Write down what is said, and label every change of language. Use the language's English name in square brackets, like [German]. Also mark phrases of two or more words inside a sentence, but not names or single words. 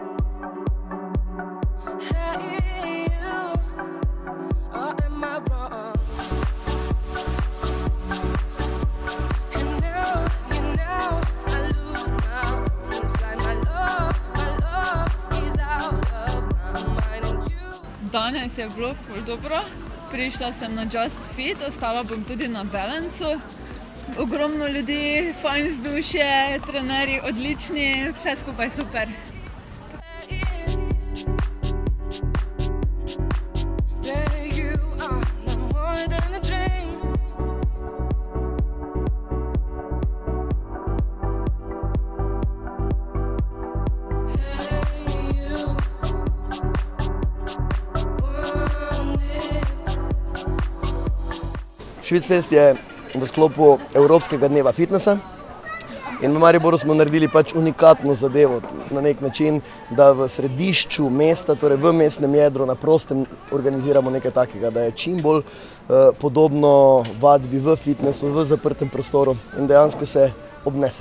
[English] Hey you, or am I wrong? And now I lose my own. It's like my love is out of my mind. And you [Slovenian] Danes je bilo ful dobro. Prišla sem na Just Fit, ostala bom tudi na Balancu. Ogromno ljudi, fajn vzdušje, trenerji odlični, vse skupaj super. [English] you are no more than a dream. Hey you, [Slovenian] Švicfest je v sklopu Evropskega dneva fitnesa in v Mariboru smo naredili pač unikatno zadevo na nek način, da v središču mesta, torej v mestnem jedru na prostem organiziramo nekaj takega, da je čim bolj podobno vadbi v fitnesu, v zaprtem prostoru in dejansko se obnese.